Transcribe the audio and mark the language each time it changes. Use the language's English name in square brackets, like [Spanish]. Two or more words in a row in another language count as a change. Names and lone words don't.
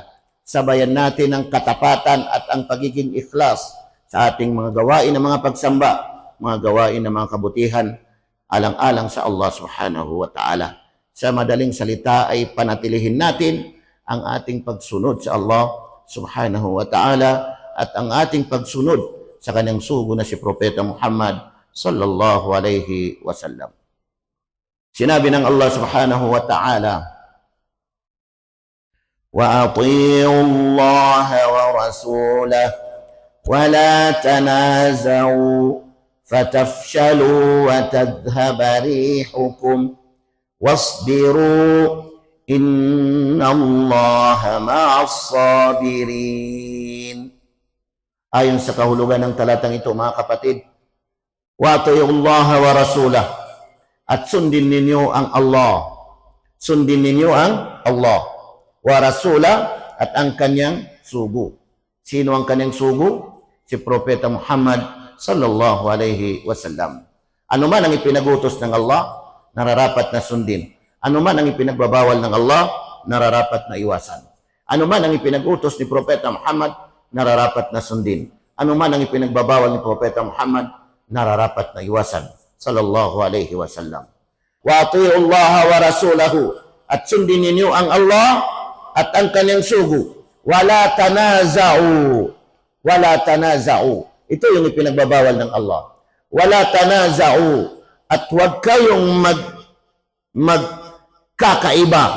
[Filipino] Sabayan natin ang katapatan at ang pagiging ikhlas sa ating mga gawain ng mga pagsamba, mga gawain ng mga kabutihan, alang-alang sa Allah [Arabic] سبحانه وتعالى. [Filipino] Sa madaling salita ay panatilihin natin ang ating pagsunod sa Allah [Arabic] سبحانه وتعالى [Filipino] at ang ating pagsunod sa kanyang sugo na si Propeta Muhammad [Arabic] صلى الله عليه وسلم. [Filipino] Sinabi ng Allah [Arabic] سبحانه وتعالى وأطيعوا الله ورسوله ولا تنازعوا فتفشلوا وتذهب ريحكم واصبروا إن الله مع الصابرين. [Filipino] Ayon sa kahulugan ng talatang ito mga kapatid, [Arabic] وأطيعوا الله ورسوله, [Filipino] at sundin ninyo ang Allah. Sundin ninyo ang Allah. [Arabic] ورسول, [Filipino] at ang kanyang sugo. Sino ang kanyang sugo? Si Propeta Muhammad [Arabic] صلى الله عليه وسلم. [Filipino] Ano man ang ipinagutos ng Allah, nararapat na sundin. Ano man ang ipinagbabawal ng Allah, nararapat na iwasan. Ano man ang ipinagutos ni Propeta Muhammad, nararapat na sundin. Ano man ang ipinagbabawal ni Propeta Muhammad, nararapat na iwasan. [Arabic] صلى الله عليه وسلم. وأطيعوا الله ورسوله, [Filipino] at sundin ninyo ang Allah at ang kanyang sugo. [Arabic] ولا تنازعوا ولا تنازعوا. [Filipino] Ito yung ipinagbabawal ng Allah. [Arabic] ولا تنازعوا, [Filipino] at huwag kayong magkakaiba.